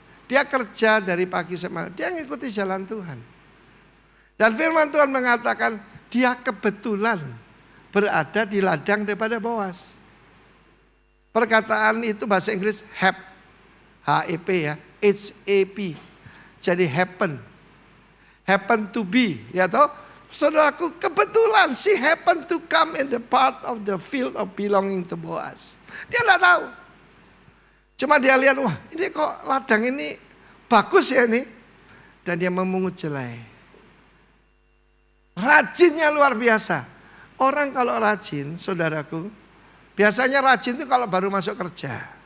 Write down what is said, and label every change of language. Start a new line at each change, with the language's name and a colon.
Indonesian: Dia kerja dari pagi sampai malam. Dia ngikuti jalan Tuhan. Dan firman Tuhan mengatakan dia kebetulan berada di ladang daripada Boas. Perkataan itu bahasa Inggris HEP ya, HAP. Jadi
English: happen to be,
Indonesian: ya toh? Saudaraku, kebetulan
English: she happen to come in the part of the field of belonging to Boas.
Indonesian: Dia enggak tahu. Cuma dia lihat, wah ini kok ladang ini bagus ya ini. Dan dia memungut jelai. Rajinnya luar biasa. Orang kalau rajin, saudaraku, biasanya rajin itu kalau baru masuk kerja.